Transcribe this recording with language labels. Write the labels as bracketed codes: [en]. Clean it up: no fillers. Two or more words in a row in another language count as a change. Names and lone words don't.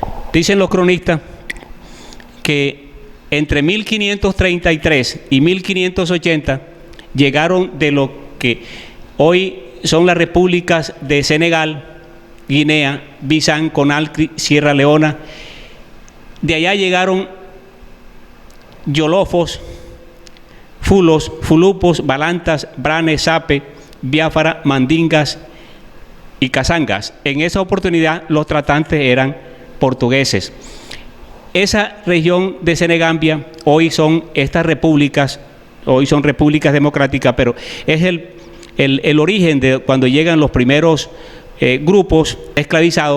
[es] Dicen los cronistas que entre 1533 y 1580 llegaron de lo que hoy son las repúblicas de Senegal, Guinea, Bissau, Conakry, Sierra Leona. De allá llegaron yolofos, fulos, fulupos, balantas, branes, sape, biafara, mandingas y casangas. En esa oportunidad los tratantes eran portugueses. Esa región de Senegambia hoy son estas repúblicas, hoy son repúblicas democráticas, pero es el origen de cuando llegan los primeros grupos esclavizados.